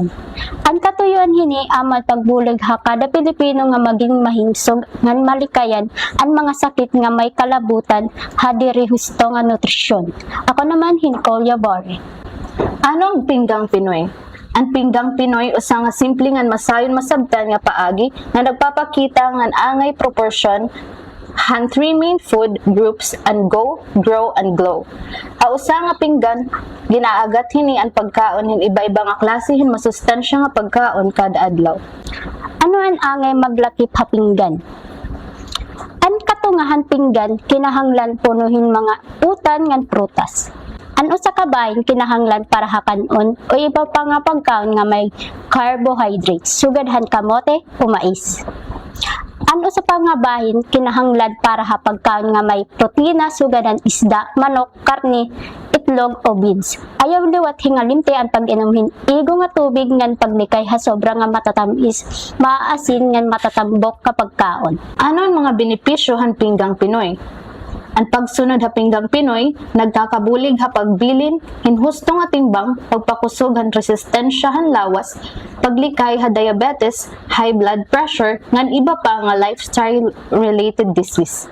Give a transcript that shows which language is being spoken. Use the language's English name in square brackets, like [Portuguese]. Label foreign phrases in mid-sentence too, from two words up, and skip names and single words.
[Waray] Ang katuyoan hini amal pagbulig ha kada Pilipino nga maging mahimsog ngan malikayan ang mga sakit nga may kalabutan ha diri husto nga nutrisyon. Ako naman Hincolya Bore. Anong Pinggang Pinoy? Ang Pinggang Pinoy usa nga simple ngan masayon masabtan nga paagi nga nagpapakita ngan angay proportion han 3 [English] main food groups and go, grow, and glow. [Waray] Usa nga pinggan ginaagat hini ang pagkaon hin iba-iba nga klase hin masustansya nga pagkaon kada adlaw. Ano ang angay maglakip ha pinggan? Ang katungahan pinggan kinahanglan punuhin mga utan ngan prutas. Ano sa kabahin kinahanglan para hakanon o iba pa nga pagkaon nga may carbohydrates, sugadhan kamote o mais. Ano sa pangabahin kinahanglan para hapagkaon nga may protina, sugadhan isda, manok, karne, itlog o beans. Ayaw liwat hingalimte ang pag-inumin igo nga tubig ngan pagnikay ha sobra nga matatamis, maaasin ngan matatambok kapag kaon. Ano ang mga benepisyo han Pinggang Pinoy? Ang pagsunod ha Pinggang Pinoy, nagkakabulig ha pagbilin, hinhusto nga timbang, pagpakusog han resistensya han lawas, paglikay ha diabetes, [English] high blood pressure, [Waray] ngan iba pa nga [English] lifestyle-related disease.